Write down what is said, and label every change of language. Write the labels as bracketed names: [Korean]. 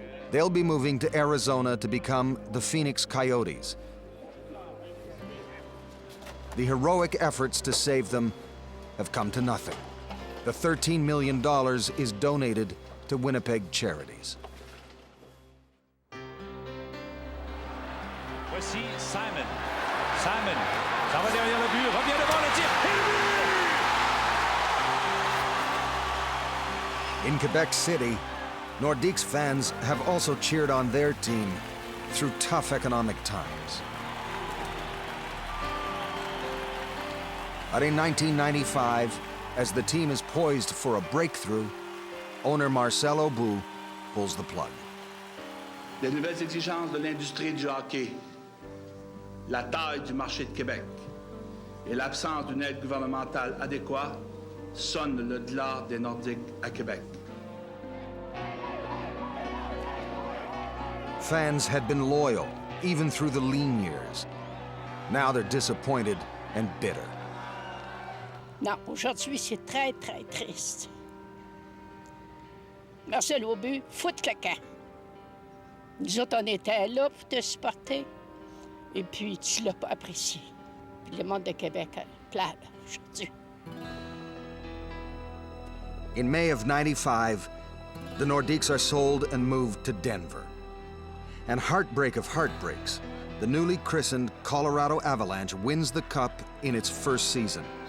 [English] They'll be moving to Arizona to become the Phoenix Coyotes. The heroic efforts to save them have come to nothing. The $13 million is donated to Winnipeg charities. [French] Voici Simon. Simon, ça va derrière le but, revient devant le tir, et le but! [English] In Quebec City, Nordiques fans have also cheered on their team through tough economic times. But in 1995, as the team is poised for a breakthrough, owner Marcel Aubout pulls the plug. [French] Les nouvelles exigences de l'industrie du hockey, la taille du marché de Québec et l'absence d'une aide gouvernementale adéquate sonnent le glas des Nordiques à Québec. [English] Fans had been loyal, even through the lean years. Now they're disappointed and bitter. [French] Non, aujourd'hui, c'est très, très triste. Marcel Aubout, fout le camp. Nous autres, on était là pour te supporter, et puis tu l'as pas apprécié. Puis le monde de Québec pleure aujourd'hui. [English] In May of '95, the Nordiques are sold and moved to Denver. And heartbreak of heartbreaks, the newly christened Colorado Avalanche wins the Cup in its first season.